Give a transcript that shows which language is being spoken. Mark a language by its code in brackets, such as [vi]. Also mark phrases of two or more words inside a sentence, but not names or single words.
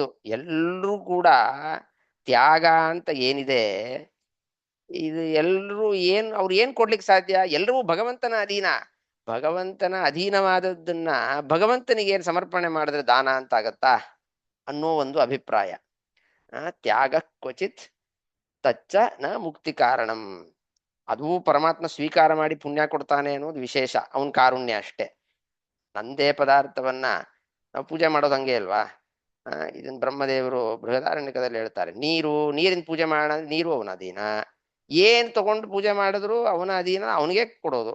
[kn] ಎಲ್ರೂ ಕೂಡ ತ್ಯಾಗ ಅಂತ ಏನಿದೆ, ಇದು ಎಲ್ರೂ ಅವ್ರು ಏನ್ ಕೊಡ್ಲಿಕ್ಕೆ ಸಾಧ್ಯ? ಎಲ್ರೂ ಭಗವಂತನ ಅಧೀನ. ಭಗವಂತನ ಅಧೀನವಾದದ್ದನ್ನ ಭಗವಂತನಿಗೆ ಏನ್ ಸಮರ್ಪಣೆ ಮಾಡಿದ್ರೆ ದಾನ ಅಂತ ಆಗತ್ತಾ ಅನ್ನೋ ಒಂದು ಅಭಿಪ್ರಾಯ. [sa] ತ್ಯಾಗ ಕ್ವಚಿತ್ ತಚ್ಚ ನ ಮುಕ್ತಿ ಕಾರಣಂ. [kn] ಅದು ಪರಮಾತ್ಮ ಸ್ವೀಕಾರ ಮಾಡಿ ಪುಣ್ಯ ಕೊಡ್ತಾನೆ ಅನ್ನೋದು ವಿಶೇಷ, ಅವನ್ ಕಾರುಣ್ಯ ಅಷ್ಟೇ. ನಂದೇ ಪದಾರ್ಥವನ್ನ ನಾವು ಪೂಜೆ ಮಾಡೋದು ಹಂಗೆ ಅಲ್ವಾ? ಇದನ್ ಬ್ರಹ್ಮದೇವರು ಬೃಹದಾರಣ್ಯಕದಲ್ಲಿ ಹೇಳ್ತಾರೆ, ನೀರಿನ ಪೂಜೆ ಮಾಡೋಣ, ನೀರು ಅವನ ಅಧೀನ. ಏನ್ ತಗೊಂಡು ಪೂಜೆ ಮಾಡಿದ್ರು ಅವನ ಅಧೀನ, ಅವನಿಗೆ ಕೊಡೋದು.